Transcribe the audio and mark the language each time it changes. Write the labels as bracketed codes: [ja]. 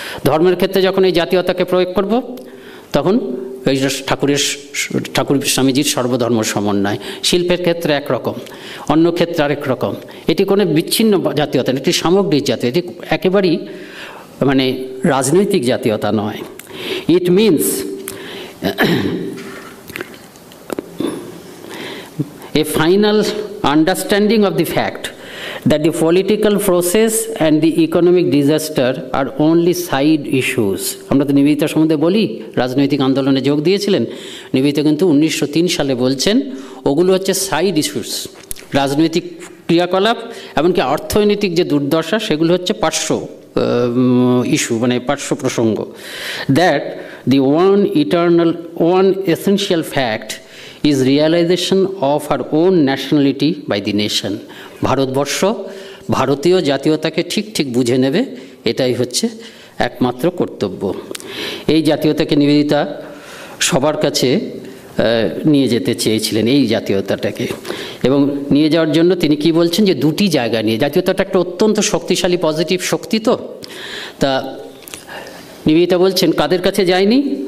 [bn] ধর্মের ক্ষেত্রে যখন এই জাতীয়তাকে প্রয়োগ করব, তখন এই ঠাকুর স্বামীজির সর্বধর্ম সমন্বয়। শিল্পের ক্ষেত্রে একরকম, অন্য ক্ষেত্রে আরেক রকম। এটি কোনো বিচ্ছিন্ন জাতীয়তা, এটি সামগ্রিক জাতীয়, এটি একেবারেই মানে রাজনৈতিক জাতীয়তা নয়। [en] It means a final understanding of the fact that the political process and the economic disaster are only side issues. [bn] আমরা তো নিবেদিতার সম্বন্ধে বলি, রাজনৈতিক আন্দোলনে যোগ দিয়েছিলেন। নিবেদিতা কিন্তু 1903 সালে বলছেন ওগুলো হচ্ছে সাইড ইস্যুস, রাজনৈতিক ক্রিয়াকলাপ এমনকি অর্থনৈতিক যে দুর্দশা সেগুলো হচ্ছে পার্শ্ব ইস্যু, মানে পার্শ্ব প্রসঙ্গ। [en] That the one essential fact is realization of our own nationality by the nation. [bn] Bharatvarsha ভারতীয় জাতীয়তাকে ঠিক ঠিক বুঝে নেবে, এটাই হচ্ছে একমাত্র কর্তব্য। এই জাতীয়তাকে নিবেদিতা সবার কাছে নিয়ে যেতে চেয়েছিলেন, এই জাতীয়তাটাকে। এবং নিয়ে যাওয়ার জন্য তিনি কি বলছেন, যে দুটি জায়গা নিয়ে, জাতীয়তাটা একটা অত্যন্ত শক্তিশালী পজিটিভ শক্তি, তো তা নিবেদিতা বলছেন কাদের কাছে যায়নি?